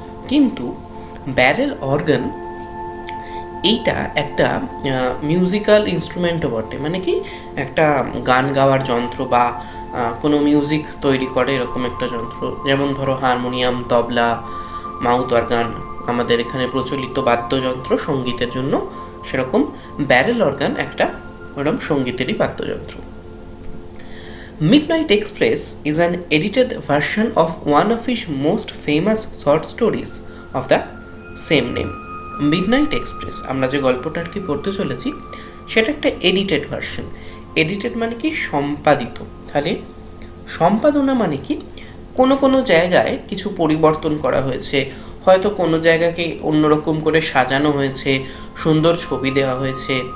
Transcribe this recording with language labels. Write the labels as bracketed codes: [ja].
[bn] কিন্তু barrel organ এইটা একটা মিউজিক্যাল ইনস্ট্রুমেন্টও বটে, মানে কি একটা গান গাওয়ার যন্ত্র বা কোনো মিউজিক তৈরি করে এরকম একটা যন্ত্র। যেমন ধরো হারমোনিয়াম, তবলা, মাউথ অর্গান আমাদের এখানে প্রচলিত বাদ্যযন্ত্র সঙ্গীতের জন্য, সেরকম ব্যারেল অর্গান একটা ওরকম সঙ্গীতেরই বাদ্যযন্ত্র। [en] Midnight Express is an edited version of one of his most famous short stories of the same name. [bn] Midnight express, আমরা যে গল্পটা আর কি পড়তে চলেছি, সেটা একটা এডিটেড ভার্সন। এডিটেড মানে কি সম্পাদিত। তাহলে সম্পাদনা মানে কি, কোনো কোনো জায়গায় কিছু পরিবর্তন করা হয়েছে, হয়তো কোনো জায়গাকে অন্যরকম করে সাজানো হয়েছে, সুন্দর ছবি দেওয়া হয়েছে।